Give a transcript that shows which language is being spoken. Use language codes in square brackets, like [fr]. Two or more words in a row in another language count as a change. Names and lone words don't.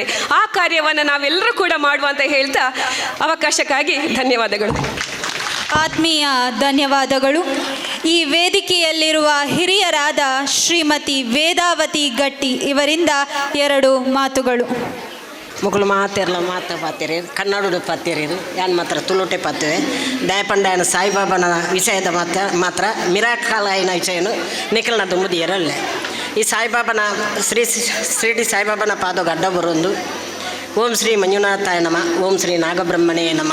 [kn] ಆ ಕಾರ್ಯವನ್ನು ನಾವೆಲ್ಲರೂ ಕೂಡ ಮಾಡುವ ಅಂತ ಹೇಳ್ತಾ ಅವಕಾಶಕ್ಕಾಗಿ ಧನ್ಯವಾದಗಳು. ಆತ್ಮೀಯ ಧನ್ಯವಾದಗಳು. ಈ ವೇದಿಕೆಯಲ್ಲಿರುವ ಹಿರಿಯರಾದ ಶ್ರೀಮತಿ ವೇದಾವತಿ ಗಟ್ಟಿ ಇವರಿಂದ 2 ಮಾತುಗಳು. [tcy] ಮುಗುಳು ಮಾತಿರಲ್ಲ ಪಾತಿರಿ ಕನ್ನಡ ಪಾತಿರಿ ಯಾನ್ ಮಾತ್ರ ತುಳುಟೆ ಪಾತಿವೆ ದಯಪಂಡಾಯನ ಸಾಯಿಬಾಬನ ವಿಷಯದ ಮಾತ್ರ ಮಿರಾಕಾಲಾಯನ ವಿಷಯನು ನಿಖಲ್ನ ದುಂಬುದು ಎರಲ್ಲೇ. [kn] ಈ ಸಾಯಿಬಾಬನ ಶ್ರೀ ಸಾಯಿಬಾಬನ ಪಾದೋಗ ಅಡ್ಡ ಬರೋದು. [sa] ಓಂ ಶ್ರೀ ಮಂಜುನಾಥಾಯ ನಮ, ಓಂ ಶ್ರೀ ನಾಗಬ್ರಹ್ಮಣೇ ನಮ.